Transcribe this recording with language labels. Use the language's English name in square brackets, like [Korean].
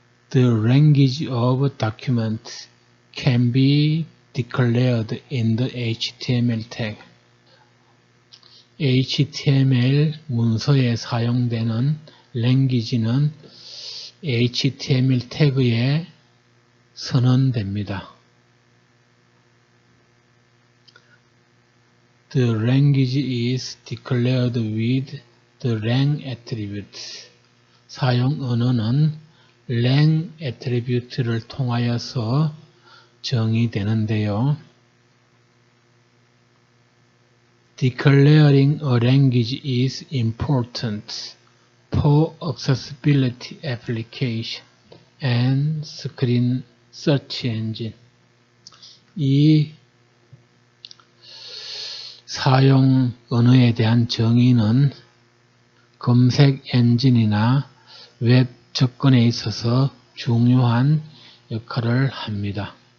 [English] The language of document can be declared in the HTML tag. [Korean] HTML 문서에 사용되는 language는 HTML 태그에 선언됩니다. [English] The language is declared with the lang attribute. [Korean] 사용 언어는 lang attribute를 통하여서 정의되는데요. [English] Declaring a language is important for accessibility application and screen search engine. [Korean] 이 사용 언어에 대한 정의는 검색 엔진이나 웹 접근에 있어서 중요한 역할을 합니다.